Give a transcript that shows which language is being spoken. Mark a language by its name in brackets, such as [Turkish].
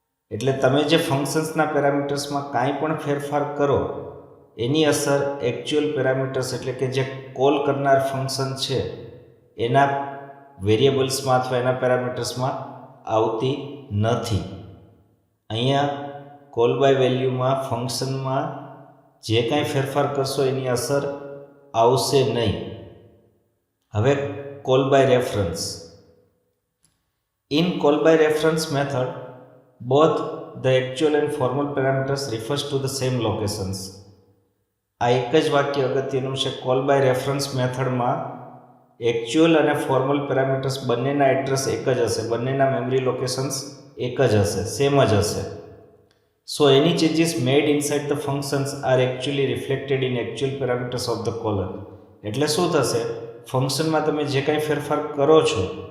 [Gujarati] એટલે તમે જે ફંક્શન્સના પેરામીટર્સમાં કાંઈ પણ ફેરફાર કરો એની અસર એકચ્યુઅલ પેરામીટર્સ એટલે કે જે કોલ કરનાર ફંક્શન છે એના વેરિયેબલ્સમાં અથવા એના પેરામીટર્સમાં આવતી નથી. અહીંયા કોલ બાય વેલ્યુમાં ફંક્શનમાં જે કાંઈ ફેરફાર કરશો એની અસર આવશે નહીં. હવે call by reference. [English] In call by reference method, both the actual and formal parameters refers to the same locations. [Gujarati] આ એક જ વાક્ય અગત્યનું છે. કોલ બાય રેફરન્સ મેથડમાં એકચ્યુઅલ અને ફોર્મલ પેરામીટર્સ બંનેના એડ્રેસ એક જ હશે, બંનેના મેમરી લોકેશન્સ એક જ હશે, સેમ જ હશે. [English] So any changes made inside the functions are actually reflected in actual parameters of the caller. [Gujarati] એટલે શું થશે? ફંક્શનમાં તમે જે કાંઈ ફેરફાર કરો છો